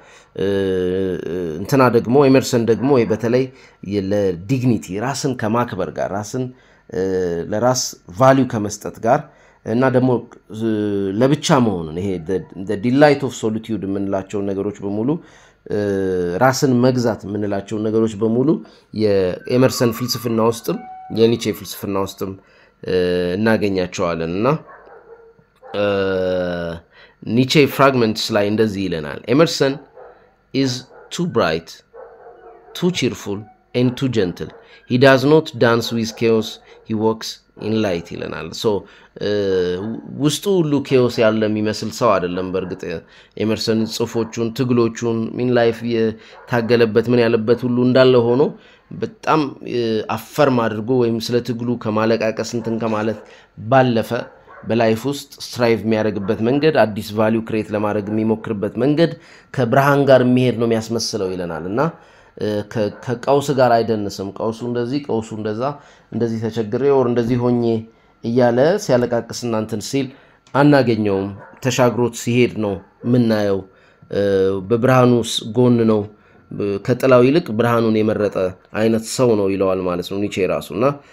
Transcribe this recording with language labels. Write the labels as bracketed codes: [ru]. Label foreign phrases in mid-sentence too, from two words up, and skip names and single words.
[am] እንትና ደግሞ ኤመርሰን ደግሞ በተለይ ለዲግኒቲ ራስን ከማክበር ጋር ራስን ለራስ ቫልዩ ከመስጠት ጋር እና ደግሞ ለብቻ መሆኑን ይሄ [en] the delight of solitude [am] ምንላቸው ነገሮች በሙሉ ራስን መግዛት ምንላቸው ነገሮች በሙሉ የኤመርሰን ፍልስፍና ውስጥም የኒቼ ፍልስፍና ውስጥም እናገኛቸዋለንና ኒቼ ፍራግመንትስ ላይ እንደዚህ ይለናል ኤመርሰን [en] is too bright, too cheerful and too gentle. He does not dance with chaos, he walks in light [am] ይለናል so ውስጡ ሁሉ chaos ያለ የሚመስል ሰው አይደለም በርግጥ ኤመርሰን ጽፎቹን ትግሎቹን ምን ላይፍ የታገለበት ምን ያለበት ሁሉ እንዳለ ሆኖ በጣም አፈርም አድርጎ ወይም ስለ ትግሉ ከማለቃቀስ እንትን ከማለት ባለፈ በላይፍ ውስጥ ስትራይቭ የሚያደርግበት መንገድ አዲስ ቫልዩ ክሬት ለማድረግ የሚሞክርበት መንገድ ከብርሃን ጋር የሚሄድ ነው የሚያስመስለው ይለናልና ከቀውስ ጋር አይደንስም ቀውሱ እንደዚህ ተቸግሬ ወር እንደዚህ ሆኜ እያለ ሲያለቃቅስና እንትን ሲል አናገኘውም ተሻግሮት ሲሄድ ነው ምናየው በብርሃኑስ ጎን ነው ከጥላው ይልቅ ብርሃኑን የመረጠ አይነት ሰው ነው ይለዋል ማለት ነው ኒቼ ራሱና